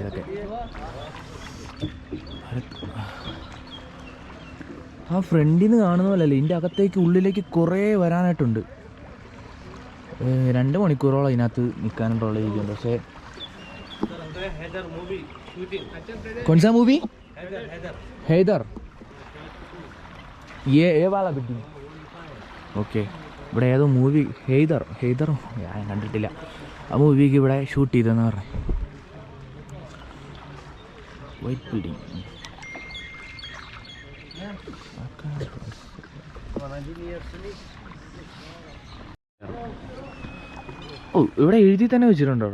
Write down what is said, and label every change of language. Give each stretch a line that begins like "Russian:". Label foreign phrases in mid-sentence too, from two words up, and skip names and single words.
Malayalam: ഇതൊക്കെ ആ ഫ്രണ്ടിൽ നിന്ന് കാണുന്ന പോലെയല്ലേ, ഇതിൻ്റെ അകത്തേക്ക് ഉള്ളിലേക്ക് കുറേ വരാനായിട്ടുണ്ട്. 2 മണിക്കൂറോളം അതിനകത്ത് നിൽക്കാനുള്ള രീതിയുണ്ട്. പക്ഷേ
English: Haider movie shooting
Hindi: कौन सा मूवी? हैदर हैदर हैदर. ये वाला बिल्डिंग.
Malayalam: ഓക്കെ, ഇവിടെ ഏതോ മൂവി ഹെയ്ദറോ ഞാൻ കണ്ടിട്ടില്ല. ആ മൂവിക്ക് ഇവിടെ ഷൂട്ട് ചെയ്തെന്ന് പറഞ്ഞു.
English: white building.
Malayalam: ഓ, ഇവിടെ എഴുതി തന്നെ വെച്ചിട്ടുണ്ടോ?